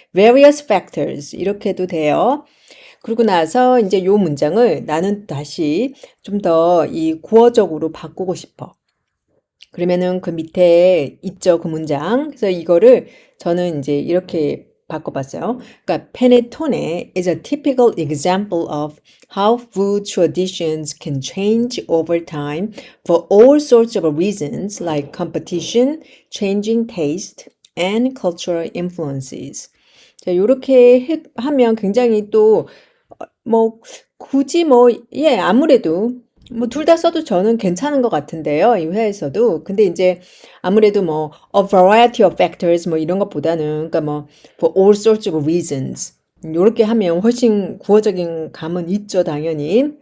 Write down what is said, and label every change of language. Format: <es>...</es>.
<en>various factors.</en> <ko>이렇게 해도 돼요. 그러고 나서 이제 요 문장을 나는 다시 좀 더 이 구어적으로 바꾸고 싶어. 그러면은 그 밑에 있죠, 그 문장. 그래서 이거를 저는 이제 이렇게 바꿔봤어요. 그러니까</ko> <en>panettone is a typical example of how food traditions can change over time for all sorts of reasons like competition, changing taste, and cultural influences.</en> <ko>자, 요렇게 하면 굉장히 또 뭐 굳이 뭐 예, 아무래도 뭐 둘 다 써도 저는 괜찮은 것 같은데요. 이 회화에서도. 근데 이제 아무래도 뭐</ko> <en>a variety of factors</en> <ko>뭐 이런 것보다는 그러니까 뭐</ko> <en>for all sorts of reasons</en> <ko>요렇게 하면 훨씬 구어적인 감은 있죠, 당연히.</ko>